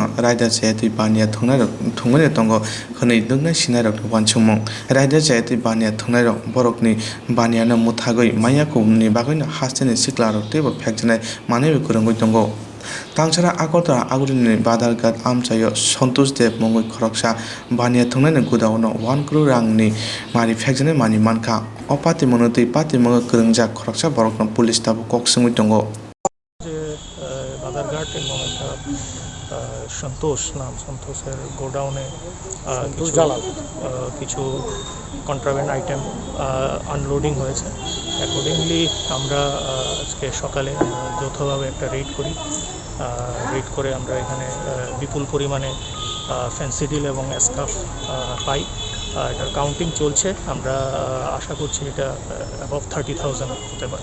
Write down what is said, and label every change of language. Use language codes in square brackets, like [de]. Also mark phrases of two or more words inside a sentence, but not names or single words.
[trp] raida chayati bania thungani tongo khonei dungna sinarok wansumong raida chayati bania thungnai borokni bania na muthagoi mayako ni bagoina hastini siklarok tebo phekjana manebe kurangoi tongo Tangchara Akotra Agurini Badargat Amchayo Santosh Dev Mongoi Khoroksa Bania Thungnai Gudaono 1 crore rangni mari phekjana mani manka opati monotui pati mongo krungjak khoroksa borokno police tabu koksungui tongo [bn] বাজারঘাট এবং একটা সন্তোষ সন্তোষের গোডাউনে কিছু [en] contraband item unloading [bn] হয়েছে অ্যাকর্ডিংলি আমরা আজকে সকালে যৌথভাবে একটা রেড করে আমরা এখানে বিপুল পরিমাণে ফেন্সিডিল এবং স্কার্ফ পাই এটার কাউন্টিং চলছে আমরা আশা করছি এটা অ্যাবভ 30,000 হতে পারে